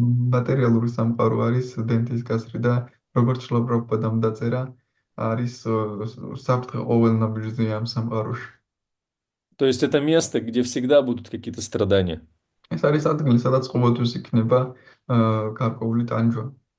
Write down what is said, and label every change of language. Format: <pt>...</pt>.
<ka>Materiალური სამყარო არის დენთის კასრი და როგორც შრილა პრაბჰუპადამ დაწერა, არის საფრთხე ყოველ ნაბიჯზე ამ სამყაროში.</ka> <ru>То есть это место, где всегда будут какие-то страдания.</ru> <ka>ეს არის ადგილი, სადაც ყოველთვის იქნება გარკვეული ტანჯვა.</ka>